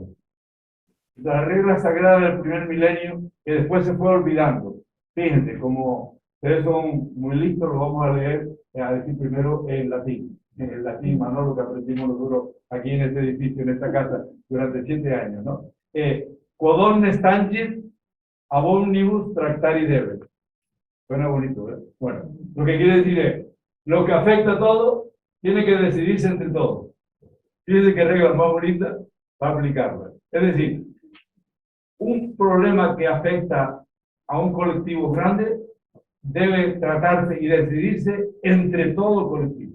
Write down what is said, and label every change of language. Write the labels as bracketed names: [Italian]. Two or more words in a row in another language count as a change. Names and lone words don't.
[Spanish] La regla sagrada del primer milenio, que después se fue olvidando. Fíjense, como ustedes son muy listos, lo vamos a leer, a decir primero en latín. En el latín, Manolo, que aprendimos nosotros aquí en este edificio, en esta casa, durante 7 años, ¿no? [Latin] Quod omnes stancit, ab omnibus tractari debet. [Spanish] Suena bonito, ¿verdad? Bueno, lo que quiere decir es, lo que afecta a todo, tiene que decidirse entre todos. Fíjense qué regla más bonita para aplicarla. Es decir, un problema que afecta a un colectivo grande debe tratarse y decidirse entre todo el colectivo.